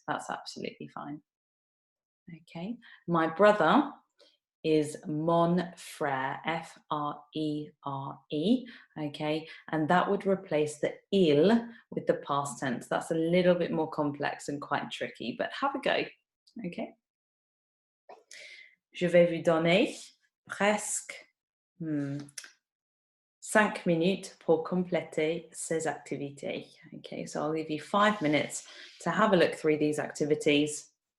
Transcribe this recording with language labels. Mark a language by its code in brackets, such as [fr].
[en] That's absolutely fine. Okay, my brother is mon frère, F-R-E-R-E, okay, and that would replace the il with the past tense. That's a little bit more complex and quite tricky, but have a go, okay? [fr] Je vais vous donner presque 5 minutes pour compléter ces activités. [en] Okay, so I'll give you 5 minutes to have a look through these activities.